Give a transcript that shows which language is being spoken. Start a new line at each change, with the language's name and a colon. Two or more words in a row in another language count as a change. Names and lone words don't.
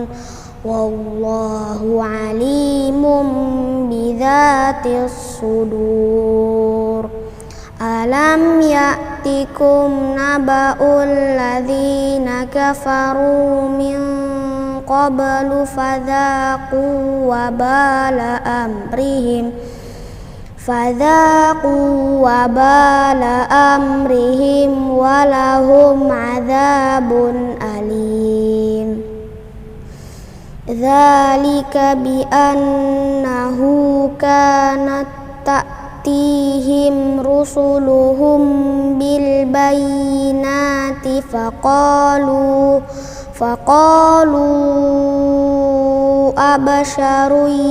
Arabic: والله عليم بذات الصدور. ألم يأتكم نبأ الذين كفروا من قبل فذاقوا وبال أمرهم ولهم عذاب أليم. ذلك بأنه كانت تأتيهم رسلهم بالبينات فقالوا أبشر